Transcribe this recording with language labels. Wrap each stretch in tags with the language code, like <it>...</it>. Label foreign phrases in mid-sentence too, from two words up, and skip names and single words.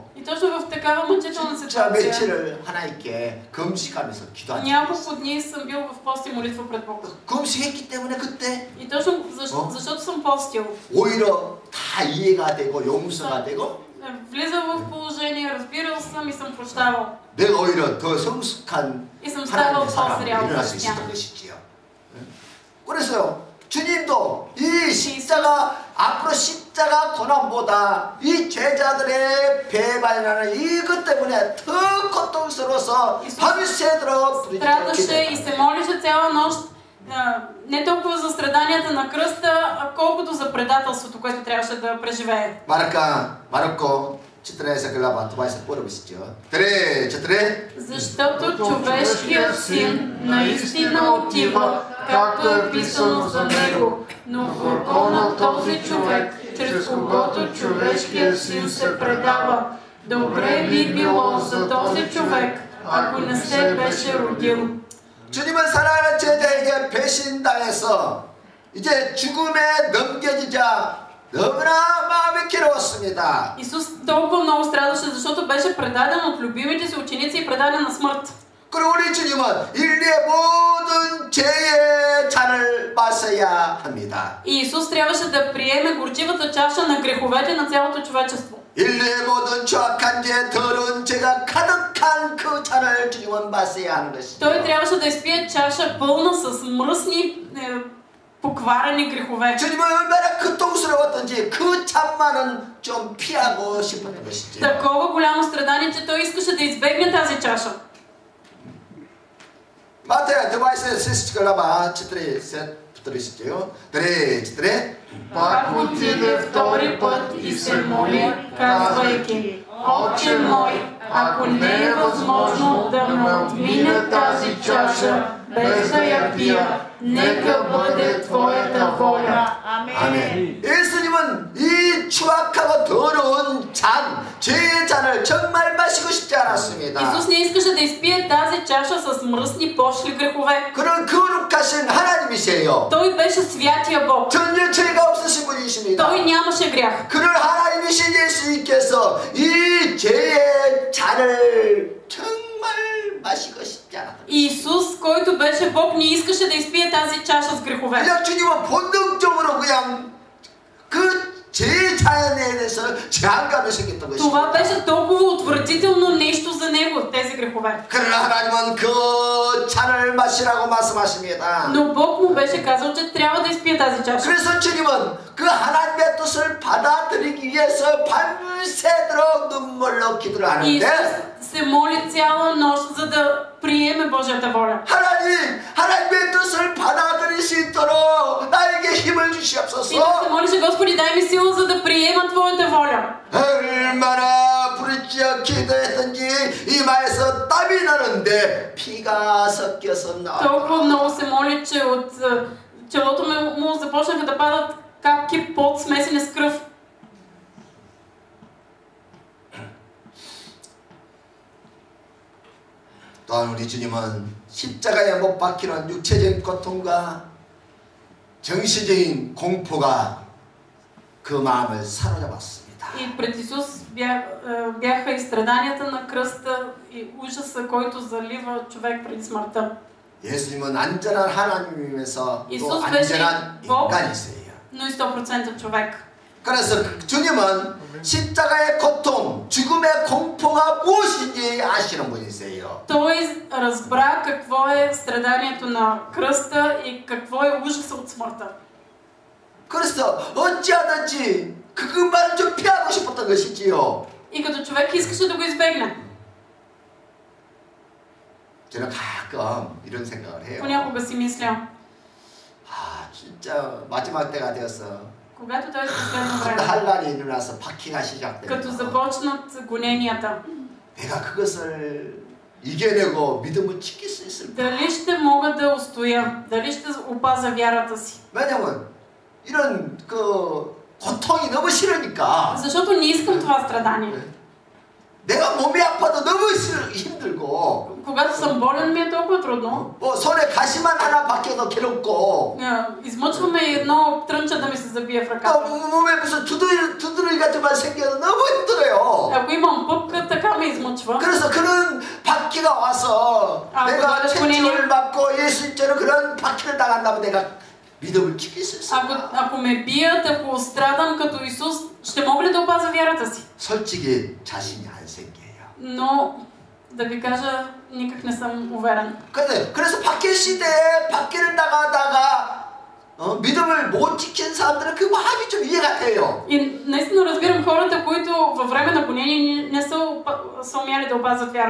<bg>И точно в такава мъчителна</bg> <ko>진짜</ko> <bg>ситуация</bg> <ko>며칠을 하나님께 금식하면서 기도한 적이</ko> <bg>няколко</bg> <ko>있어요.</ko> <bg>дни съм бил в пост и молитва пред Бога.</bg> <ko>금식했기 때문에 그때</ko> <bg>И точно защото съм постил,</bg> <ko>오히려 다 이해가 되고 용서가 되고</ko> <bg>влизал в положение, разбирал съм и съм прощавал.</bg> <ko>내가 오히려 더 성숙한</ko> <bg>И съм ставал</bg> <ko>하나님의 사람으로</ko> <bg>по-зрял</bg> <ko>일어날 수</ko> <bg>християн.</bg> <ko>있었던 것이지요. 그래서요. 주님도 이 십자가 앞으로 십자가 고난보다 이 제자들의 배반이라는 이것 때문에 더 고통스러워서 밤새도록</ko> <bg>Страдаше и се молеше цяла нощ, не толкова за страданията на кръста, а колкото за предателството, което трябваше да преживее. 마르코 14 глава, това е първо стих. Защото човешкият син наистина отива, както е писано за него, но в око на този човек, чрез когото човешкият син се предава, добре би било за този човек, ако не се беше родил.</bg> <ko>주님은 사랑하는 제자에게 배신당해서 이제 죽음에 넘겨지자 너무나 마음이 괴로웠습니다.</ko> <bg>Исус толкова много страдаше, защото беше предаден от любимите си ученици и предаден на смърт.</bg> <ko>그리고 우리 주님은 인류의 모든 죄의 잔을 마셔야 합니다.</ko> <bg>И Исус трябваше да приеме горчивата чаша на греховете на цялото човечество.</bg> <ko>인류의 모든 죄악한 죄, 더러운 죄가 가득한 그 잔을 주님은 마셔야 하는 것이죠.</ko> <bg>Той трябваше да изпие чаша пълна с мръсни, покварени грехове.</bg> <ko>주님은 얼마나 고통스러웠던지 그 잔만은 좀 피하고 싶었던 것이죠.</ko> <bg>Такова голямо страдание, че той искаше да избегне тази чаша. 마태야, 드바이스의 세스치글라바 4 повторите. 4. Пак отиде втори път и се моли, казвайки: Отче мой, ако не е възможно да ме отмине тази чаша, без да я пия, нека бъде Твоята воля.</bg> <ko>아멘. 예수님은 이 추악하고 더러운 잔, 죄의 잔을 정말 마시고 싶지 않았습니다.</ko> <bg>Исус не искаше да изпие тази чаша с мръсни пошли грехове.</bg> <ko>그런 거룩하신 하나님이세요.</ko> <bg>Той беше святия Бог.</bg> <ko>전혀 죄가 없으신 분이십니다.</ko> <bg>Той нямаше грях.</bg> <ko>그런 하나님이신 예수님께서 이 죄의 잔을 정말 마시고 싶지 않았다.</ko> <bg>Исус, който беше Бог, не искаше да изпие тази чаша с грехове.</bg> <ko>그냥 주님은 본능적으로 그냥 그 죄의 잔에 대해서 제한감을 생겼던 것입니다.</ko> <bg>Това беше толкова отвратително нещо за него, тези грехове.</bg> <ko>그러나 하나님은 그 잔을 마시라고 말씀하십니다.</ko> <bg>Но Бог му беше казал, че трябва да изпие тази чаша.</bg> <ko>그래서 주님은 그 하나님의 뜻을 받아들이기 위해서 밤새도록 눈물로 기도를</ko> <bg>И</bg> <ko>하는데</ko> <bg>Исус се моли цяла нощ, за да приеме Божията воля.</bg> <ko>하나님의 뜻을 받아들일 수 있도록 나에게 힘을</ko> <bg>И той</bg> <ko>주시옵소서.</ko> <bg>се молише: Господи, дай ми сила, за да приема Твоята воля.</bg> <ko>얼마나 부르짖어 기도했던지 이마에서 땀이 나는데 피가 섞여서 나와.</ko> <bg>Толкова много се моли, че от челото му започнаха да падат капки пот, смесени с кръв.</bg> <ko>또한 우리 주님은 십자가에 못 박히는 육체적인 고통과 정신적인 공포가 그 마음을 사로잡았습니다.</ko> <bg>И пред Исус бяха и страданията на кръста и ужаса, който залива човек преди смъртта.</bg> <ko>예수님은 안전한 하나님이면서 또 이sus 안전한 복. 인간이세요.</ko> <bg>Но и 100% човек.</bg> <ko>그래서 주님은 십자가의 고통, 죽음의 공포가 무엇인지 아시는 분이세요.</ko> <bg>Той разбра какво е страданието на кръста и какво е ужаса от смъртта.</bg> <ko>그래서 어찌하든지 그것만을 좀 피하고 싶었던 것이지요.</ko> <bg>И като човек искаше да го избегне.</bg> <ko>저는 가끔 이런 생각을 해요.</ko> <bg>Понякога си мисля,</bg> <ko>진짜 마지막 때가 되었어.</ko> <bg>когато той е последно време,</bg> <ko>한란이 일어나서 박해가</ko> <bg>като</bg> <ko>시작되고</ko> <bg>започнат гоненията,</bg> <ko>내가 그것을 이겨내고 믿음을 지킬 수 있을까?</ko> <bg>дали ще мога да устоя, дали ще опазя вярата си.</bg> <ko>왜냐면 이런 그 고통이 너무 싫으니까.</ko> <bg>Защото не искам това страдание.</bg> <ko>내가 몸이 아파도 너무 힘들고.</ko> <bg>Когато съм болен ми е толкова трудно.</bg> <ko>손에 가시만 하나 박혀도 괴롭고.</ko> <bg>Измъчваме едно трънче да ми се забие в ръката.</bg> <ko>몸에 무슨 두드러기 같은 말 생겨도 너무 힘들어요.</ko> <bg>Ако имам пъпка, така ме измъчва.</bg> <ko>그래서 그런 박해가 와서 내가 채찍을 맞고 예수님처럼 그런 박해를 당한다면 내가 믿음을 지킬 수 있을까?</ko> <bg>Ако ме бият, ако страдам като Исус, ще мога ли да опазя вярата си?</bg> <ko>솔직히 자신이 안 생겨요.</ko> <bg>Но да ви кажа, никак не съм уверен.</bg> <ko>그래서 박해 시대에 박해를 나가다가 믿음을 못 지킨 사람들은 그 마음이 좀 이해가 돼요.</ko> <bg>И наистина разбирам хората, които във време на гонение не са умяли да опазват вярата.</bg>